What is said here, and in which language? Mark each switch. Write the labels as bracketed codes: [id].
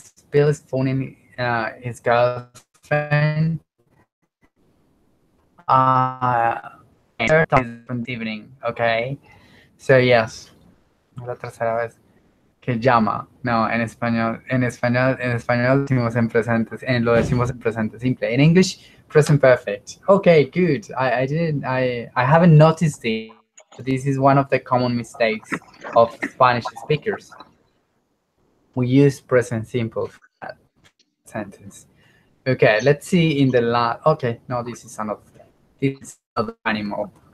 [en] Bill is phoning his girlfriend. From the evening. Okay, so yes, [es] la tercera vez que llama. No, en español decimos en presentes, lo decimos en presente simple. [en] In English, present perfect. Okay, good. I haven't noticed it. This is one of the common mistakes of Spanish speakers. We use present simple for that sentence. Okay, let's see in the last. Okay, no, this is another. This is another animal.